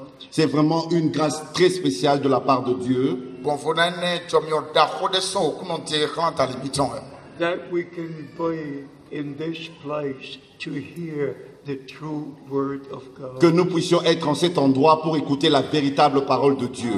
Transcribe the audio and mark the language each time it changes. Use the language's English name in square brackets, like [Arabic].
[French] C'est vraiment une grâce très spéciale de la part de Dieu. [English] That we can be in this place to hear the true word of God. [French] Que nous puissions être en cet endroit pour écouter la véritable parole de Dieu.